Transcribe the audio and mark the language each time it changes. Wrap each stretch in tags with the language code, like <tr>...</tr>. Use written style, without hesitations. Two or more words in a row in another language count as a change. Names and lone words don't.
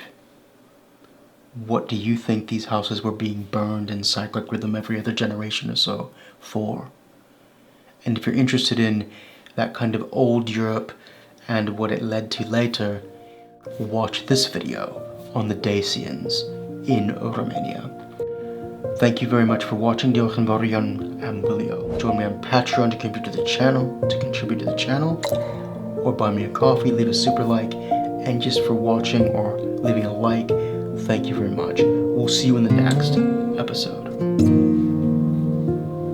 <en>What do you think these houses were being burned in cyclic rhythm every other generation or so for? And if you're interested in that kind of old Europe and what it led to later, watch this video on the Dacians in Romania. Thank you very much for watching.</en> <cy>Diolch yn fawr iawn am wylio.</cy> <en>Join me on Patreon to contribute to the channel, or buy me a coffee, leave a super like, and just for watching or leaving a like, thank you very much. We'll see you in the next episode.</en>